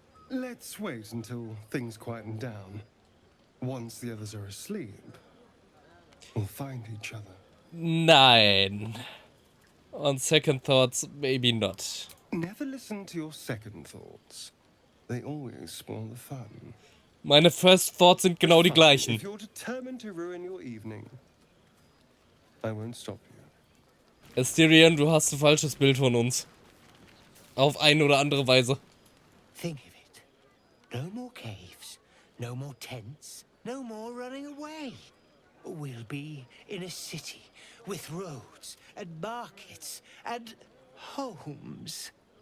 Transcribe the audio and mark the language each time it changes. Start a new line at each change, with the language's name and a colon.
English: Let's wait until things quieten down. Once the others are asleep, we'll find each other.
German: Nein.
English: On second thoughts, maybe not. Never listen to your second thoughts. They always spoil the fun.
German: Meine
English: first thoughts
German: sind genau die gleichen.
English: If you're determined to ruin your evening, I won't stop you.
German: Asterion, du hast ein falsches Bild von uns. Auf eine oder andere Weise.
English: Think of it. No more caves, no more tents, no more running away. We'll be in a city with roads and markets and homes.